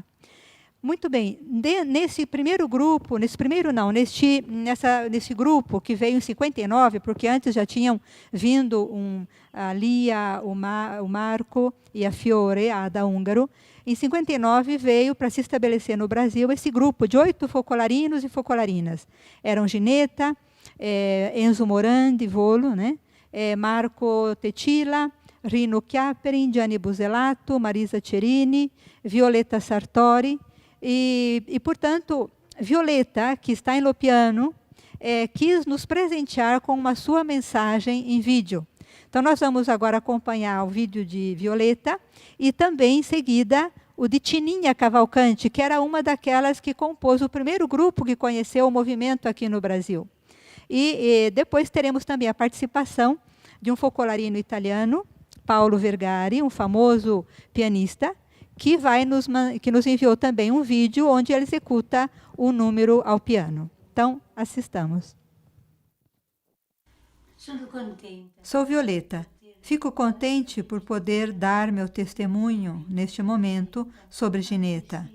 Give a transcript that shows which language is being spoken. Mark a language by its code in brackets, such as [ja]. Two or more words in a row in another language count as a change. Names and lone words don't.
[pt] Muito bem, nesse primeiro grupo, nesse grupo que veio em 59, porque antes já tinham vindo a Lia, o Marco e a Fiore, a Ada Húngaro. Em 59 veio para se estabelecer no Brasil esse grupo de 8 focolarinos e focolarinas. Eram Gineta, Enzo Morandi, Volo, né? Marco Tetila, Rino Chiaperin, Gianni Buselato, Marisa Cerini, Violeta Sartori. E, portanto, Violeta, que está em Lopiano, quis nos presentear com uma sua mensagem em vídeo. Então, nós vamos agora acompanhar o vídeo de Violeta e também, em seguida, o de Tininha Cavalcante, que era uma daquelas que compôs o primeiro grupo que conheceu o movimento aqui no Brasil. E depois teremos também a participação de um focolarino italiano, Paolo Vergari, um famoso pianista, que nos enviou também um vídeo onde ele executa o número ao piano. Então, assistamos. Sou Violeta. Fico contente por poder dar meu testemunho, neste momento, sobre Gineta.